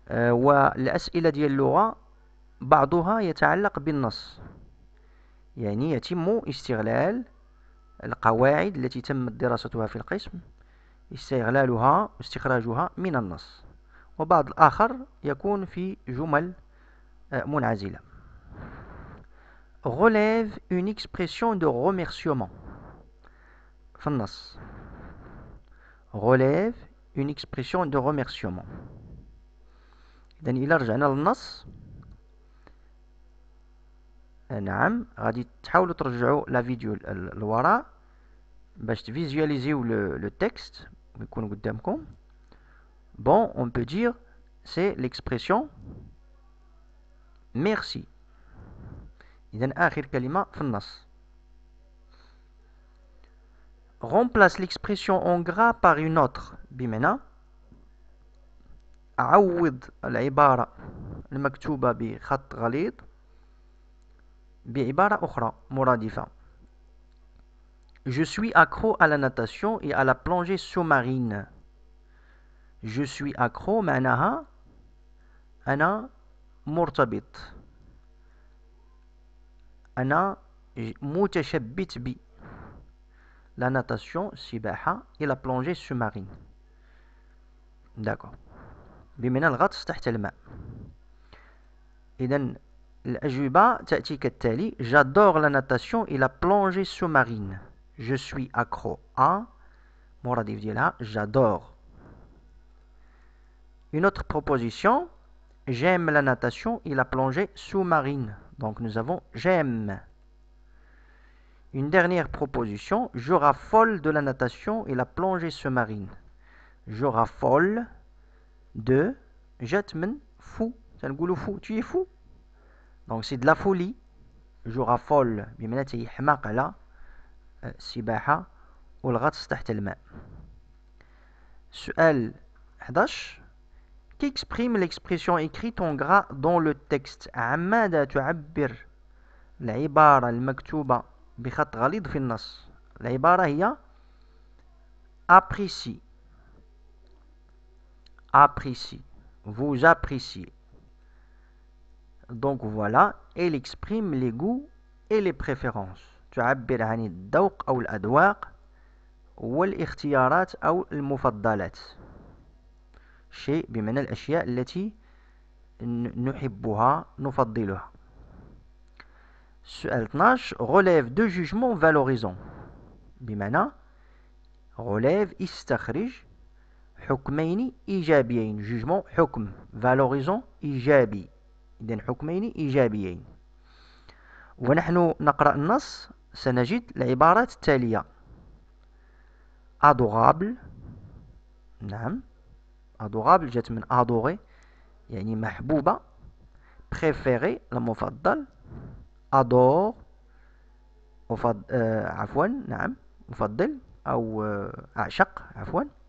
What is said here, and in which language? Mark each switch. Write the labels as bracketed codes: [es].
[ar] والأسئلة ديال اللغة بعضها يتعلق بالنص، يعني يتم استغلال القواعد التي تم دراستها في القسم استغلالها واستخراجها من النص، وبعض الآخر يكون في جمل منعزلة. [fr] Relève une expression de remerciement [ar] في النص. [fr] Relève une expression de remerciement. [ar] إذن إلا رجعنا للنص، نعم غادي تحاولوا ترجعوا لا فيديو الوراء باش تفيزياليزيو لو تكست ويكون قدامكم. [fr] Bon, on peut dire c'est l'expression merci. [ar] إذن آخر كلمة في النص. [fr] Remplace l'expression en gras par une autre [ar] بمعنى عوض العبارة المكتوبة بخط غليظ بعبارة أخرى مرادفة. [fr] Je suis accro à la natation et à la plongée sous-marine. Je suis accro [ar] معناها أنا مرتبط، أنا متشبت ب. [fr] La natation [ar] السباحة [fr] et la plongée sous-marine. D'accord. [ar] بمعنى الغطس تحت الماء. إذن الأجوبة تأتي كالتالي. [fr] J'adore la natation et la plongée sous-marine. Je suis accro à [ar] مرادف ديالها [fr] j'adore. Une autre proposition. J'aime la natation et la plongée sous-marine. Donc nous avons j'aime. Une dernière proposition. Je raffole de la natation et la plongée sous-marine. Je raffole de [ar] جات من [fr] fou. [ar] تنقولوا [fr] fou. Tu es fou. Donc c'est de la folie. Je raffole [ar] بمعنى تيحماق على السباحة والغطس تحت الماء. سؤال 11. [fr] Qui exprime l'expression écrite en gras dans le texte. [ar] عماذا تعبر العبارة المكتوبة بخط غليظ في النص. العبارة هي [fr] apprécie. Apprécie. Vous appréciez. Donc voilà, elle exprime les goûts et les préférences. [ar] تعبر عن الذوق أو الأذواق والاختيارات أو المفضلات. شيء بمعنى الأشياء التي نحبها نفضلها. السؤال 12 [fr] relève de jugement valorisant [ar] بمعنى [fr] relève [ar] استخرج حكمين إيجابيين. jugement حكم valorisant إيجابي، إذن حكمين إيجابيين. ونحن نقرأ النص سنجد العبارات التالية: adorable، نعم adorable جات من adorer يعني محبوبة. [fr] préféré [ar] المفضل. adore عفوا نعم مفضل أو أعشق عفوا.